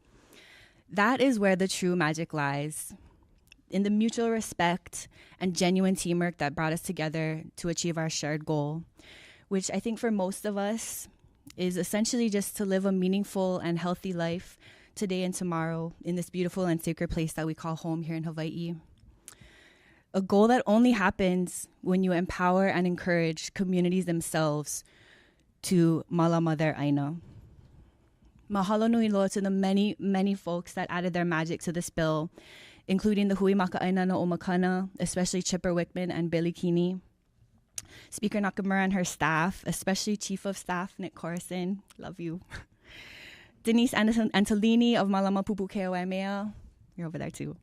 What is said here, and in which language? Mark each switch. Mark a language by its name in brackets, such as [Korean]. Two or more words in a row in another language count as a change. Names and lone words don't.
[English] That is where the true magic lies, in the mutual respect and genuine teamwork that brought us together to achieve our shared goal, which I think for most of us is essentially just to live a meaningful and healthy life today and tomorrow in this beautiful and sacred place that we call home here in Hawaii. A goal that only happens when you empower and encourage communities themselves to malama their aina. [Hawaiian] Mahalo nui loa [English] to the many, many folks that added their magic to this bill, including the Hui Maka'aina na Omakana, especially Chipper Wickman and Billy Keeney, Speaker Nakamura and her staff, especially Chief of Staff Nick Corison, love you. Denise Antolini of Malama Pupu Keowaimea, you're over there too.